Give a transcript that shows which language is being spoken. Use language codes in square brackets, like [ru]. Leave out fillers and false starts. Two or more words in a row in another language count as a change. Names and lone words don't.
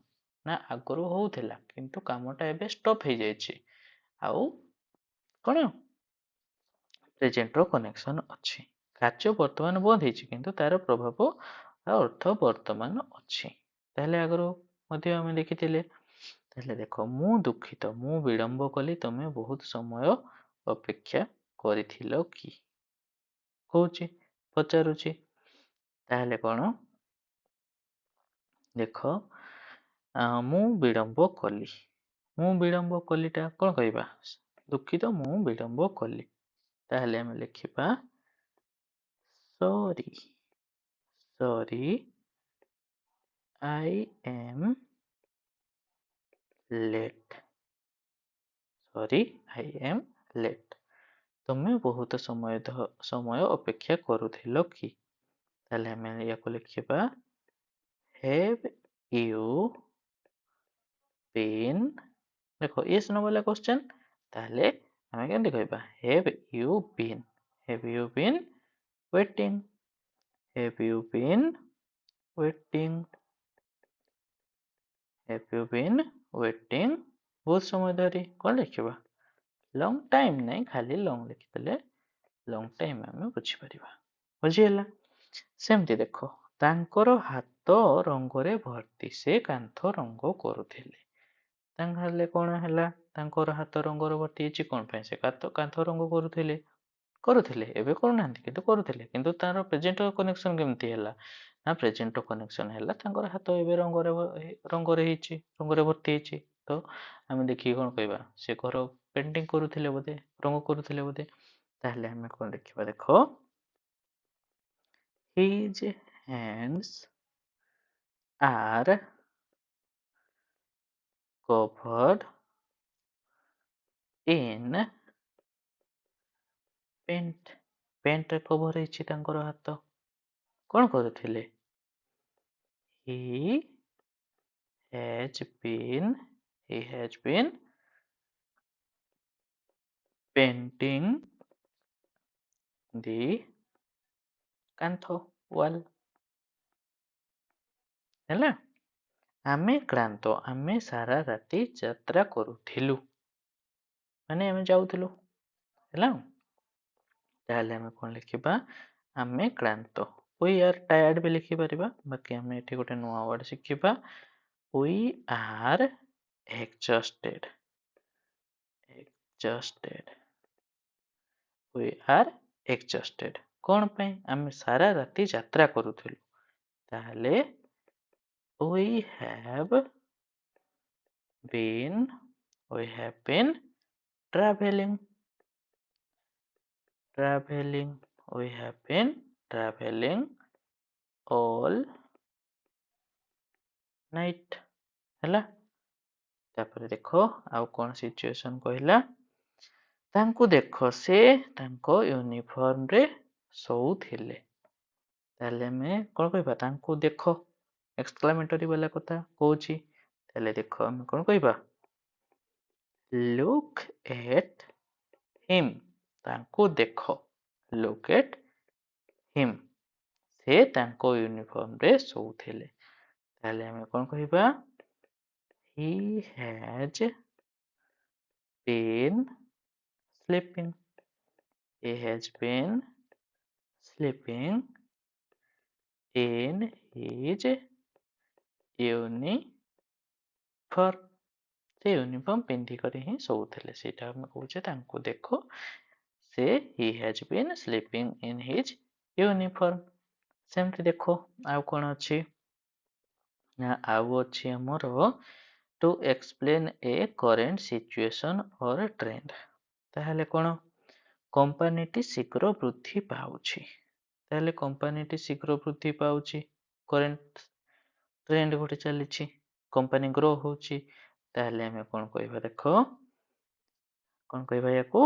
[or] ନା ଆଗରୁ ହଉଥିଲା କିନ୍ତୁ କାମଟା ଏବେ ଷ୍ଟପ୍ ହେଇଯାଇଛି ଆଉ କଣ [en] presentର connection [or] ଅଛି। କାର୍ଯ୍ୟ ବର୍ତ୍ତମାନ ବନ୍ଦ ହେଇଛି କିନ୍ତୁ ତାର ପ୍ରଭାବ ଅର୍ଥ ବର୍ତ୍ତମାନ ଅଛି। ତାହେଲେ ଆଗରୁ ମଧ୍ୟ ଆମେ ଦେଖିଥିଲେ। ତାହେଲେ ଦେଖ ମୁଁ ଦୁଃଖିତ, ମୁଁ ବିଳମ୍ବ କଲି, ତମେ ବହୁତ ସମୟ ଅପେକ୍ଷା କରିଥିଲ କି? କହୁଛି, ପଚାରୁଛି। ତାହେଲେ କଣ ଦେଖ ମୁଁ ବିଳମ୍ବ କଲି। ମୁଁ ବିଳମ୍ବ କଲିଟା କଣ କହିବା? ଦୁଃଖିତ ମୁଁ ବିଳମ୍ବ କଲି। ତାହେଲେ ଆମେ ଲେଖିବା [en] sorry, sorry I am late, sorry I am late। [or] ତମେ ବହୁତ ସମୟ ଅପେକ୍ଷା କରୁଥିଲ କି? ତାହେଲେ ଆମେ ୟାକୁ ଲେଖିବା [en] have you been, ଦେଖ yes no [or] ବାଲା କ୍ୱେଶ୍ଚନ, ତାହେଲେ ଆମେ କେମିତି କହିବା [en] have you been waiting, have you been waiting, have you been waiting [or] ବହୁତ ସମୟ ଧରି କଣ ଲେଖିବା? [en] long time [or] ନାହିଁ, ଖାଲି ଲଙ୍ଗ ଲେଖିଦେଲେ [en] long time [or] ଆମେ ବୁଝିପାରିବା। ବୁଝିହେଲା? ସେମିତି ଦେଖ ତାଙ୍କର ହାତ ରଙ୍ଗରେ ଭର୍ତ୍ତି, ସେ କାନ୍ଥ ରଙ୍ଗ କରୁଥିଲେ। ତାହେଲେ କଣ ହେଲା? ତାଙ୍କର ହାତ ରଙ୍ଗରେ ଭର୍ତ୍ତି ହେଇଛି କଣ ପାଇଁ? ସେ କାନ୍ଥ ରଙ୍ଗ କରୁଥିଲେ। କରୁଥିଲେ ଏବେ କରୁନାହାନ୍ତି କିନ୍ତୁ କରୁଥିଲେ, କିନ୍ତୁ ତାର [en] present connection [or] କେମିତି ହେଲା? ନା [en] present connection [or] ହେଲା ତାଙ୍କର ହାତ ଏବେ ରଙ୍ଗରେ ହେଇଛି, ରଙ୍ଗରେ ଭର୍ତ୍ତି ହେଇଛି। ତ ଆମେ ଦେଖିକି କଣ କହିବା? ସେ ଘର ପେଣ୍ଟିଂ କରୁଥିଲେ ବୋଧେ, ରଙ୍ଗ କରୁଥିଲେ ବୋଧେ। ତାହେଲେ ଆମେ କଣ ଦେଖିବା? ଦେଖ [en] his hands are covered in paint, paintରେ cover [or] ହେଇଛି ତାଙ୍କର ହାତ। କଣ କରୁଥିଲେ? [en] he has been painting the କାନ୍ଥ ୱାଲ। [or] ହେଲା? ଆମେ କ୍ଳାନ୍ତ, ଆମେ ସାରା ରାତି ଯାତ୍ରା କରୁଥିଲୁ, ମାନେ ଆମେ ଯାଉଥିଲୁ। ହେଲା? ତାହେଲେ ଆମେ କଣ ଲେଖିବା? ଆମେ କ୍ଳାନ୍ତ, [en] we are tired [or] ବି ଲେଖିପାରିବା। ବାକି ଆମେ ଏଠି ଗୋଟେ ନୂଆ ୱାର୍ଡ ଶିଖିବା, [en] we are exhausted, exhausted, we are exhausted। [or] କଣ ପାଇଁ? ଆମେ ସାରା ରାତି ଯାତ୍ରା କରୁଥିଲୁ। [en] ତାହେଲେ we have been traveling, we have been traveling all night। [or] ହେଲା? ତାପରେ ଦେଖ ଆଉ କଣ ସିଚୁଏସନ କହିଲା? ତାଙ୍କୁ ଦେଖ, ସେ ତାଙ୍କ ୟୁନିଫର୍ମରେ ଶୋଉଥିଲେ। ତାହେଲେ ଆମେ କଣ କହିବା? ତାଙ୍କୁ ଦେଖ, ଏକ୍ସକ୍ଲାମେଟରୀ ବାଲା କଥା କହୁଛି। ତାହେଲେ ଦେଖ ଆମେ କଣ କହିବା? [en] look at him, [or] ତାଙ୍କୁ ଦେଖ, [en] look at him, [or] ସେ ତାଙ୍କ ୟୁନିଫର୍ମରେ ଶୋଉଥିଲେ। ତାହେଲେ ଆମେ କଣ କହିବା? [en] he has been sleeping, he has been sleeping in his uniform, [or] ସେ ୟୁନିଫର୍ମ ପିନ୍ଧିକରି ହିଁ ଶୋଉଥିଲେ। ସେଇଟା ଆମେ କହୁଛେ ତାଙ୍କୁ ଦେଖ, ସେ [en] he has been sleeping in his uniform। [or] ସେମିତି ଦେଖ ଆଉ କଣ ଅଛି? ନା ଆଉ ଅଛି ଆମର [en] to explain a current situation or trend। [or] ତାହେଲେ କଣ? କମ୍ପାନୀଟି ଶୀଘ୍ର ବୃଦ୍ଧି ପାଉଛି। ତାହେଲେ କମ୍ପାନୀଟି ଶୀଘ୍ର ବୃଦ୍ଧି ପାଉଛି, [en] current trend [or] ଗୋଟେ ଚାଲିଛି, [en] company grow [or] ହଉଛି। ତାହେଲେ ଆମେ କଣ କହିବା? ଦେଖ କଣ କହିବା ୟାକୁ?